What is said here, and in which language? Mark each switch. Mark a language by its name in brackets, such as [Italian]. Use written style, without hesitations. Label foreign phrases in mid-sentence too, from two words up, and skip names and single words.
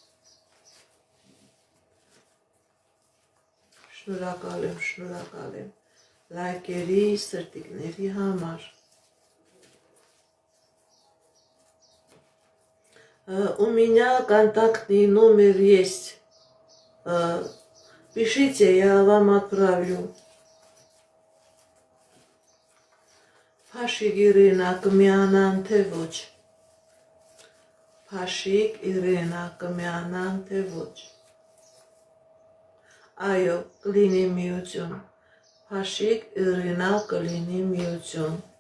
[Armenian] Շնորհակալ եմ լայքերի, սրտիկների համար։ [Russian] У меня контактный номер есть. Пишите, я вам отправлю. [Armenian] Փաշիկ Իրինա կմիանան թե ոչ։ Փաշիկ Իրինա կմիանան թե ոչ։ Այո, կլինի միություն։ Փաշիկ Իրինա կլինի միություն։